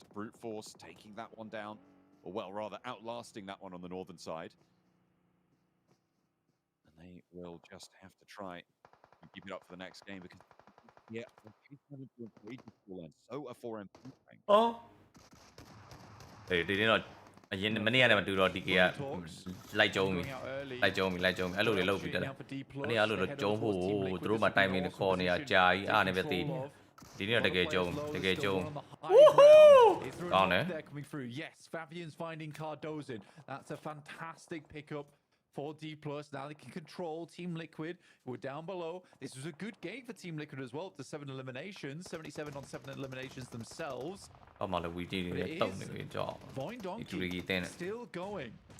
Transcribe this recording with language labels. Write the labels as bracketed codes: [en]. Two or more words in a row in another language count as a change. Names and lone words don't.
[en] Brute Force taking that one down, or well, rather outlasting that one on the northern side. And they will just have to try and keep it up for the next game because yeah, so a 4M. Oh. Hey, they did not. [my] အရင်မနေ့ကလည်းမတူတော့ဒီကေကလိုက်ကြုံပြီအဲ့လိုတွေလုပ်ပြီးတယ်မနေ့ကအဲ့လိုတော့ကြုံဖို့သူတို့မှတိုင်မင်းနဲ့ခေါ်နေရကြာကြီးအားနဲ့ပဲတည်ဒီနေ့တော့တကယ်ကြုံကောင်းတယ် [en] Yes, Fabian's finding Cardozin. That's a fantastic pickup for D+. Now they can control Team Liquid, who are down below. This was a good game for Team Liquid as well, up to 7 eliminations, 77 on 7 eliminations themselves. But it is Void Donkey still going.